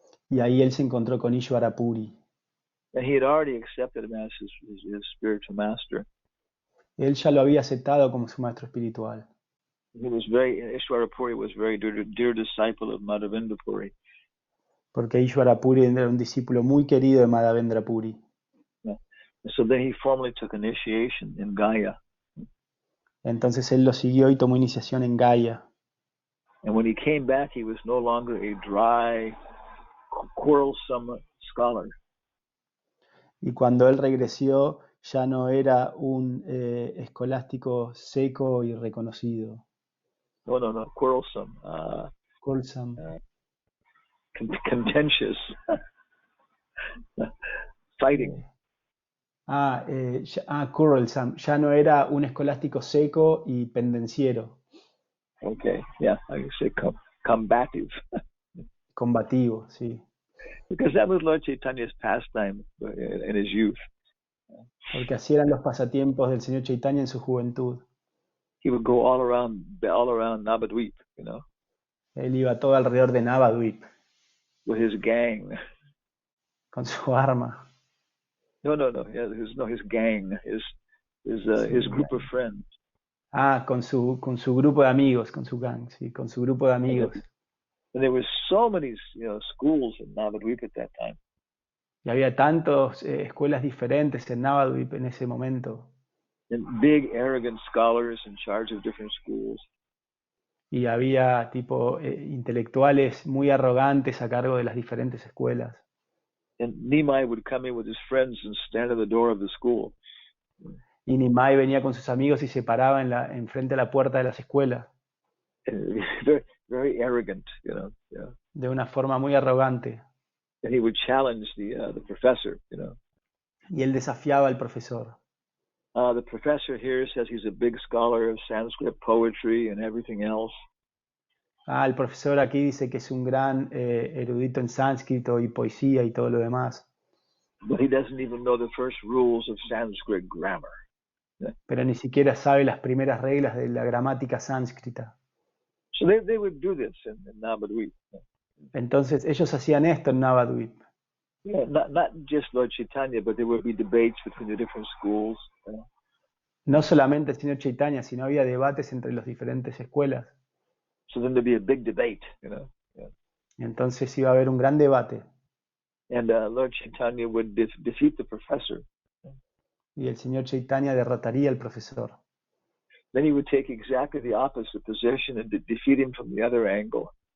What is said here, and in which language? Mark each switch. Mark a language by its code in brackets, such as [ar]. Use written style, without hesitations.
[es] Y ahí él se encontró con Ishwarapuri. [en] And he had already accepted him as his spiritual master. [es] Él ya lo había aceptado como su maestro espiritual. [en] Ishwarapuri was very dear disciple of Madhavendra Puri. [es] Porque Ishwarapuri era un discípulo muy querido de Madhavendra Puri. [en] Yeah. So then he formally took initiation in Gaya. [es] Entonces él lo siguió y tomó iniciación en Gaya. [en] And when he came back, he was no longer a dry, quarrelsome scholar. [es] Y cuando él regresó, ya no era un escolástico seco y reconocido. [en] No, quarrelsome. Quarrelsome. Contentious. Fighting. Quarrelsome. [es] Ya no era un escolástico seco y pendenciero. [en] Okay, yeah, I can say combative. [es] Combativo, sí. [en] Because that was Lord Chaitanya's pastime in his youth. [es] Porque así eran los pasatiempos del señor Chaitanya en su juventud. [en] He would go all around Navadvip, you know. [es] Él iba todo alrededor de Navadvip. [en] With his gang. [es] Con su arma. [en] No. Yeah, his gang, his group of friends. [es] Con su grupo de amigos, con su gang, sí, con su grupo de amigos. [en] And there were so many, schools in Navadvip at that time. [es] Y había tantas escuelas diferentes en Navadvip en ese momento. [en] And big, arrogant scholars in charge of different schools. [es] Y había intelectuales muy arrogantes a cargo de las diferentes escuelas. [en] And Nimai would come in with his friends and stand at the door of the school. [es] Y Nimai venía con sus amigos y se paraba en frente a la puerta de las escuelas. [en] Very, very arrogant, you know. Yeah. [es] De una forma muy arrogante. [en] And he would challenge the professor, you know. [es] Y él desafiaba al profesor. [en] The professor here says he's a big scholar of Sanskrit poetry and everything else. [es] El profesor aquí dice que es un gran erudito en sánscrito y poesía y todo lo demás. [en] But he doesn't even know the first rules of Sanskrit grammar. [es] Pero ni siquiera sabe las primeras reglas de la gramática sánscrita. [en] So they would do this in Navadvip. [es] Entonces ellos hacían esto en Navadvip. [en] Yeah, not just Lord Chaitanya, but there would be debates between the different schools. [es] No solamente el señor Chaitanya, sino había debates entre las diferentes escuelas. [en] So then there'd be a big debate, you know. Yeah. [es] Entonces iba a haber un gran debate. [en] And Lord Chaitanya would defeat the professor. [es] Y el señor Chaitanya derrotaría al profesor. [en] Then he would take exactly the opposite position and defeat him from the other angle.